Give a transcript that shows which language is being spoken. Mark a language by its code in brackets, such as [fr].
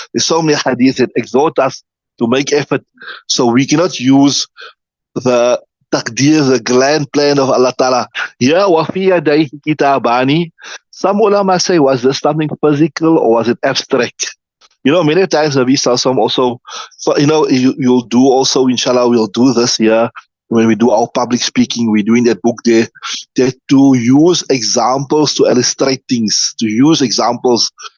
[en] There's so many hadiths that exhort us to make effort. So we cannot use the taqdeer, the grand plan of Allah Ta'ala. [ar] Yeah, وَفِي يَدَيْهِ كِتَابَانِ. [en] Some ulama say, was this something physical or was it abstract? Many times Nabi Sallallahu also, you'll do also, inshallah, we'll do this here. When we do our public speaking, we're doing that book there, that to use examples to illustrate things, to use examples.